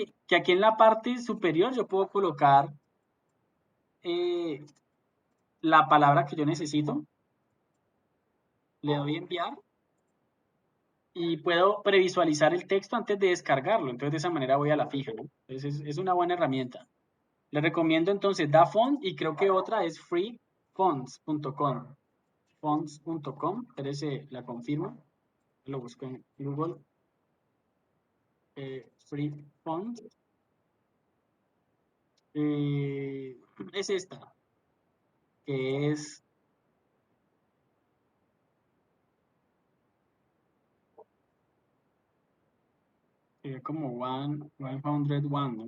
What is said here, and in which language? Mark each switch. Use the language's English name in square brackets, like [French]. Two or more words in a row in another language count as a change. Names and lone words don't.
[Spanish] aquí en la parte superior yo puedo colocar eh, la palabra que yo necesito, le doy enviar y puedo previsualizar el texto antes de descargarlo. Entonces de esa manera voy a la fija, ¿no? Entonces es una buena herramienta. Les recomiendo entonces DaFont y creo que otra es freefonts.com. Fonts.com, espérese, la confirmo. Lo busco en Google. Free Font. Es esta, que es como 101, ¿no?